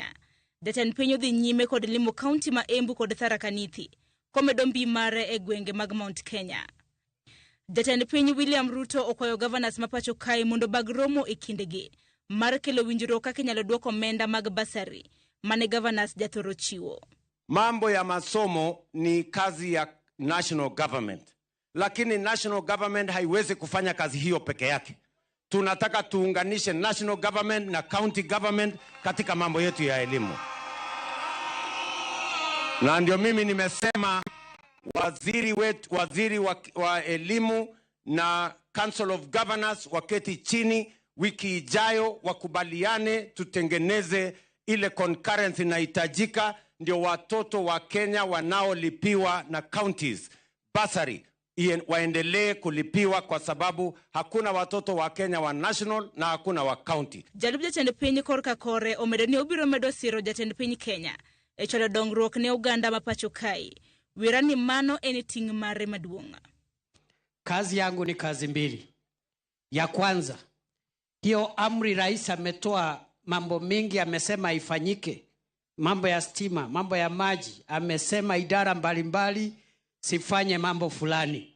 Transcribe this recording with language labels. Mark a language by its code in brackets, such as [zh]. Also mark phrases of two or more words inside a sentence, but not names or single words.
[luo] Jatend piny odhi nyime kod limo kaunti ma Embu kod Tharaka Nithi komedo mbi mare e gwenge mag Mount Kenya. Jatend piny William Ruto okwayo governors ma pacho kae mondo bag romo e kindegi mar kelo winjruok kaka inyalo duoko omenda mag basari mane governors jathoro chiwo. [sw] Mambo ya masomo ni kazi ya [en] national government. [sw] Lakini [en] national government [sw] haiwezi kufanya kazi hiyo peke yake. Tunataka tuunganishe [en] national government [sw] na [en] county government [sw] katika mambo yetu ya elimu. Na ndio mimi nimesema waziri wa elimu na Council of Governors waketi chini wiki ijayo wakubaliane tutengeneze ile concurrence inahitajika ndio watoto wa Kenya wanaolipiwa na counties basari waendelee kulipiwa kwa sababu hakuna watoto wa Kenya wa national na hakuna wa county. [luo] Jalub jatend piny korka kore omedo ni obiro medo siro jatend piny Kenya e cholo dongruok ne Uganda ma pacho kae. Wirani mano eni ting' mare maduong'. [sw] Kazi yangu ni kazi mbili. Ya kwanza, hiyo amri rais ametoa mambo mengi amesema ifanyike. Mambo ya stima, mambo ya maji, amesema idara mbalimbali sifanye mambo fulani.